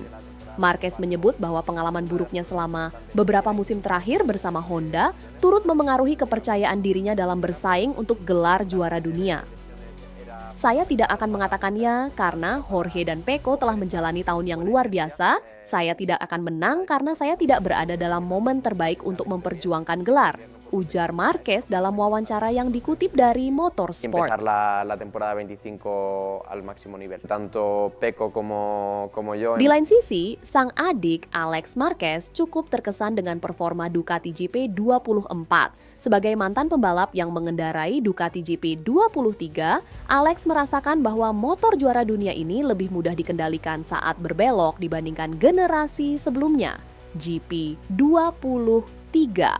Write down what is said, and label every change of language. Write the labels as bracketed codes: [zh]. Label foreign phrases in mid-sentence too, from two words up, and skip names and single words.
[id] Marquez menyebut bahwa pengalaman buruknya selama beberapa musim terakhir bersama Honda turut memengaruhi kepercayaan dirinya dalam bersaing untuk gelar juara dunia. Saya tidak akan mengatakannya karena Jorge dan Pecco telah menjalani tahun yang luar biasa. Saya tidak akan menang karena saya tidak berada dalam momen terbaik untuk memperjuangkan gelar, ujar Marquez dalam wawancara yang dikutip dari Motorsport. [es] Empezar la temporada 25 al máximo nivel. Tanto Pecco como yo. [id] Di lain sisi, sang adik Alex Marquez cukup terkesan dengan performa Ducati GP24. Sebagai mantan pembalap yang mengendarai Ducati GP23, Alex merasakan bahwa motor juara dunia ini lebih mudah dikendalikan saat berbelok dibandingkan generasi sebelumnya, GP23.